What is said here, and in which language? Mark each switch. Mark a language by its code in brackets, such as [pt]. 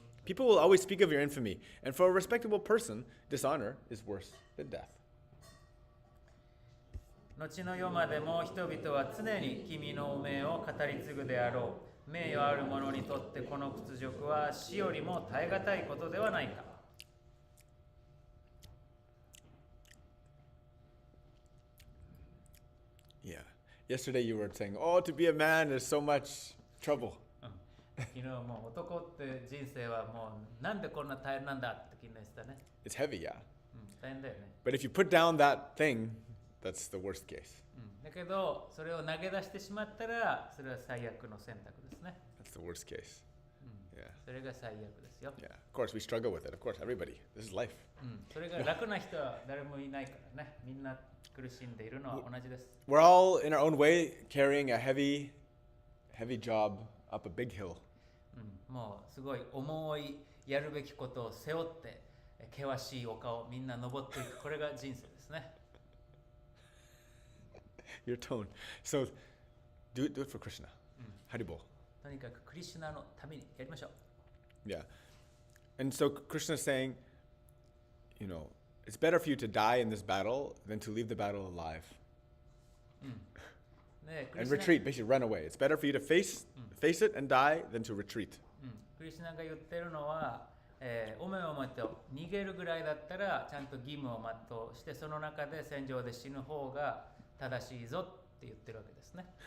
[en] People will always speak of your infamy, and for a respectable person, dishonor is worse than death. [ja] 後の世までも人々は常に君の汚名を語り継ぐであろう。名誉ある者にとってこの屈辱は死よりも耐え難いことではないか。 [en] Yeah. Yesterday you were saying, oh, to be a man is so much trouble. [ja] 昨日もう男って人生はもうなんでこんな大変なんだって昨日言ってたね。 [en] It's heavy, yeah. [ja] 大変だよね。 [en] But if you put down that thing, that's the worst case. [ja] だけどそれを投げ出してしまったらそれは最悪の選択ですね。 [en] That's the worst case. Yeah. [ja] それが最悪ですよ。 [en] Yeah. Of course, we struggle with it. Of course, everybody. This is life. [ja] それが楽な人は誰もいないからね。みんな苦しんでいるのは同じです。 [en] We're all, in our own way, carrying a heavy job up a big hill. [ja] もうすごい重いやるべきことを背負って険しい丘をみんな登っていく。これが人生ですね。 [en] Your tone. So, do it for Krishna. Haribol. [ja] とにかくクリシュナのためにやりましょう。 [en] Yeah. And so Krishna is saying, you know, it's better for you to die in this battle than to leave the battle alive. And retreat, basically run away. It's better for you to face it and die than to retreat. [ja] クリシュナが言ってるのは、おめおめと逃げるぐらいだったらちゃんと義務を全うしてその中で戦場で死ぬ方が正しいぞって言ってるわけですね。